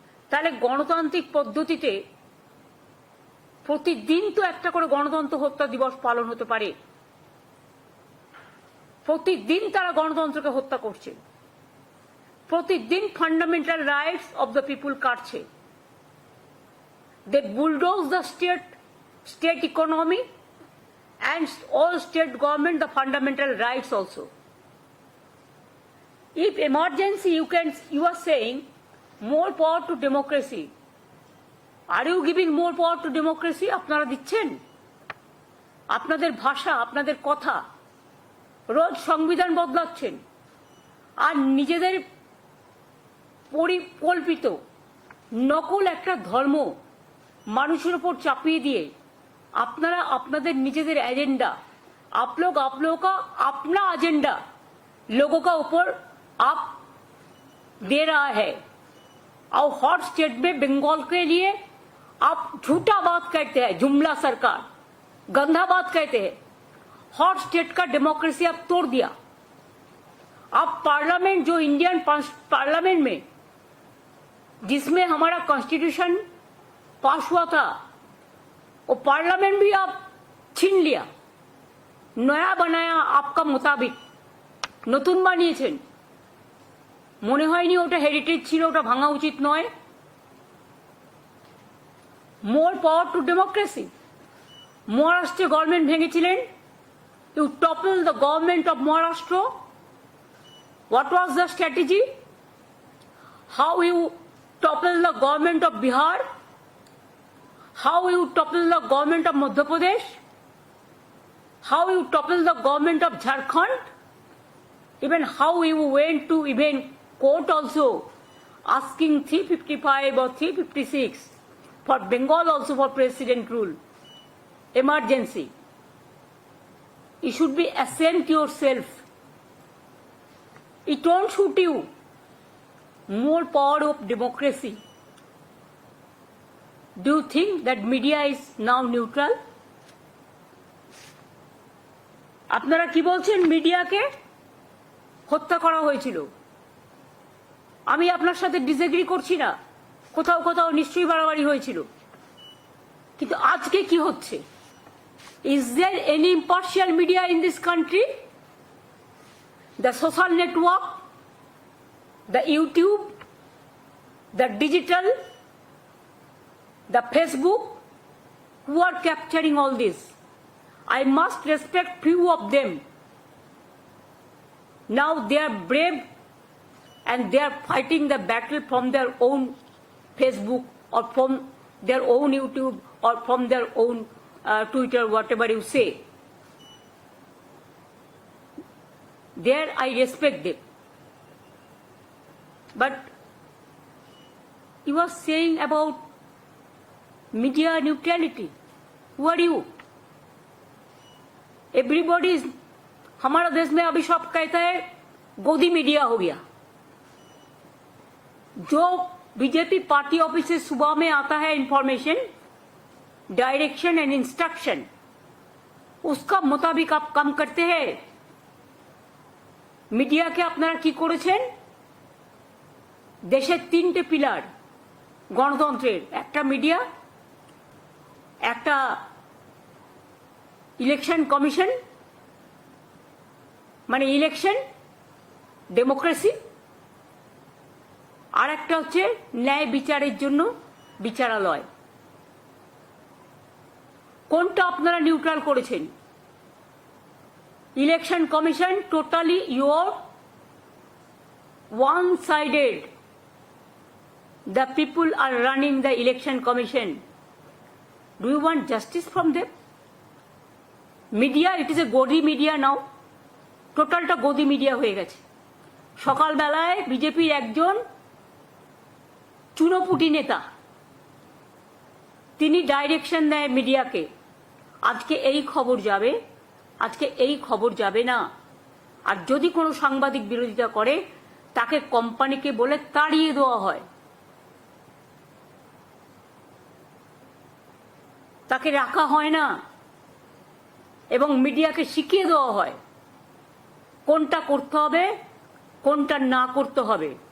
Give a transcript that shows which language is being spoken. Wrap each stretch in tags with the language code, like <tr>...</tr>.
<bn>তাহলে গণতান্ত্রিক পদ্ধতিতে প্রতিদিন তো একটা করে গণতন্ত্র হত্যা দিবস পালন হতে পারে। প্রতিদিন তারা গণতন্ত্রকে হত্যা করছে, প্রতিদিন</bn> <en>fundamental rights of the people</en> <bn>কাটছে।</bn> <en>They bulldoze the state economy and all state government the fundamental rights also. If emergency you are saying more power to democracy, are you giving more power to democracy?</en> <bn>আপনারা দিচ্ছেন? আপনাদের ভাষা, আপনাদের কথা, রোজ সংবিধান বদলাচ্ছেন আর নিজেদের পরিকল্পিত নকল একটা ধর্ম মানুষের উপর চাপিয়ে দিয়ে আপনারা আপনাদের নিজেদের</bn> <hi>एजेंडा, आप लोगों का अपना एजेंडा लोगों का ऊपर आप दे रहा है। और हॉट स्टेट में बंगाल के लिए आप झूठा बात कहते हैं, जुमला सरकार, गंदा बात कहते हैं। हॉट स्टेट का डेमोक्रेसी आप तोड़ दिया। आप पार्लियामेंट, जो इंडियन पार्लियामेंट में जिसमें हमारा कॉन्स्टिट्यूशन पास हुआ था, वो पार्लियामेंट भी आप छीन लिया, नया बनाया आपका मुताबिक,</hi> <bn>নতুন বানিয়েছেন। মনে হয়নি ওটা হেরিটেজ ছিল, ওটা ভাঙা উচিত নয়।</bn> <en>More power to democracy.</en> <bn>মহারাষ্ট্রে government ভেঙেছিলেন,</bn> <en>You toppled the government of Maharashtra. What was the strategy? How you toppled the government of Bihar? How you toppled the government of Madhya Pradesh? How you toppled the government of Jharkhand? Even how you went to even court also, asking 355 or 356 for Bengal also for president rule. Emergency. You should be ashamed yourself. It won't suit you. More power of democracy. Do you think that media is now neutral?</en> <bn>আপনারা কি বলছেন মিডিয়াকে হত্যা করা হয়েছিল? আমি আপনার সাথে ডিসএগ্রি করছি না, কোথাও কোথাও নিশ্চয়ই বাড়াবাড়ি হয়েছিল, কিন্তু আজকে কি হচ্ছে?</bn> <en>Is there any impartial media in this country? The social network, the YouTube, the digital, the Facebook, who are capturing all this? I must respect few of them. Now they are brave and they are fighting the battle from their own Facebook or from their own YouTube or from their own Twitter, whatever you say. There I respect them. But you are saying about media neutrality. Who are you? Everybody is,</en> <hi>हमारा देश में अभी सब कहता है गोदी media हो गया. जो बीजेपी पार्टी ऑफिस से सुबह में आता है</hi> <en>information, direction and instruction,</en> <hi>उसका मुताबिक आप काम करते हैं.</hi> <bn>মিডিয়াকে আপনারা কি করেছেন? দেশের তিনটে পিলার গণতন্ত্রের, একটা মিডিয়া, একটা ইলেকশন কমিশন মানে ইলেকশন ডেমোক্রেসি, আর একটা হচ্ছে ন্যায় বিচারের জন্য বিচারালয়. কোনটা আপনারা নিউট্রাল করেছেন?</bn> <en>Election commission totally your one sided. The people are running the election commission. Do you want justice from them? Media, it is a godi media now.</en> <bn>টোটালটা গদি মিডিয়া হয়ে গেছে. সকালবেলায় বিজেপির একজন চুনোপুটি নেতা, তিনি ডাইরেকশন দেয় মিডিয়াকে, আজকে এই খবর যাবে, আজকে এই খবর যাবে না. আর যদি কোনো সাংবাদিক বিরোধিতা করে তাকে কোম্পানিকে বলে তাড়িয়ে দেওয়া হয়, তাকে রাখা হয় না, এবং মিডিয়াকে শিখিয়ে দেওয়া হয় কোনটা করতে হবে কোনটা না করতে হবে.</bn>